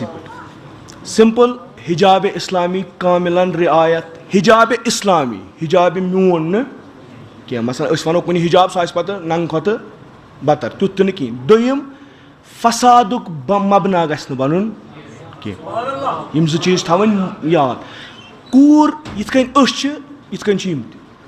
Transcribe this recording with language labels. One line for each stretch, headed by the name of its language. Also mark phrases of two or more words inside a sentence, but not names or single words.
Kashmiri: پٮ۪ٹھ سمپل حجاب اسلامی کاملن رعایت حجاب اسلامی حجاب میون نہٕ کینٛہہ مثلاً أسۍ وَنو کُنہِ حجاب سُہ آسہِ پَتہٕ ننٛگہٕ کھۄتہٕ بَتر تیُتھ تہِ نہٕ کِہیٖنۍ دوٚیِم فسادُک مبنا گژھِ نہٕ بَنُن کینٛہہ یِم زٕ چیٖز تھاوٕنۍ یاد کوٗر یِتھ کٔنۍ أسۍ چھِ یِتھ کٔنۍ چھِ یِم تہِ